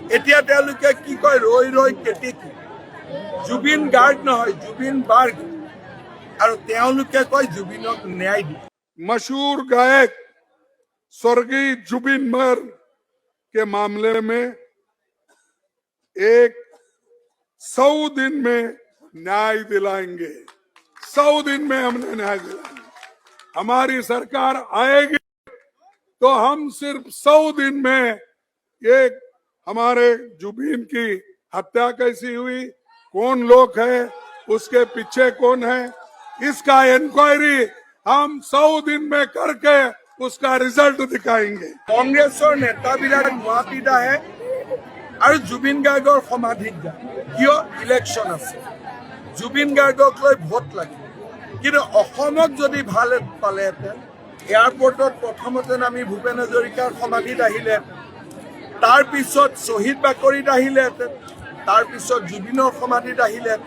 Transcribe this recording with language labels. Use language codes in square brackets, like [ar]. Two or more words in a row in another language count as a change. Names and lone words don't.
[as] এতিয়া তেওঁলোকে কি কয় ৰৈ ৰৈ কেতেকী জুবিন গাৰ্গ নহয় জুবিন বাৰ্গ আৰু তেওঁলোকে কয় জুবিনক ন্যায় দিয়ে। [hi] मशहूर गायक स्वर्गीय जुबिन मर्ग के मामले में एक 100 दिन में न्याय दिलाएंगे। 100 दिन में हमने न्याय दिलाएंगे। हमारी सरकार आएगी तो हम सिर्फ 100 दिन में एक हमारे जुबिन की हत्या कैसी हुई, कौन लोग है, उसके पीछे कौन है, इसका इंक्वायरी हम 100 दिन में करके उसका रिजल्ट दिखाएंगे। [as] কংগ্ৰেছৰ নেতাবিলাক গুৱাহাটীত আহে আৰু জুবিন গাৰ্গৰ সমাধিত যায়। কিয়? ইলেকশ্যন আছে, জুবিন গাৰ্গক লৈ ভোট লাগে। কিন্তু অসমত যদি ভাল পালেহেঁতেন, এয়াৰপৰ্টত প্ৰথমতে আমি ভূপেন হাজৰিকাৰ সমাধিত আহিলেহেঁতেন, তাৰ পিছত শ্বহীদ বাকৰিত আহিলেহেঁতেন, তাৰ পিছত জুবিনৰ সমাধিত আহিলেহেঁতেন।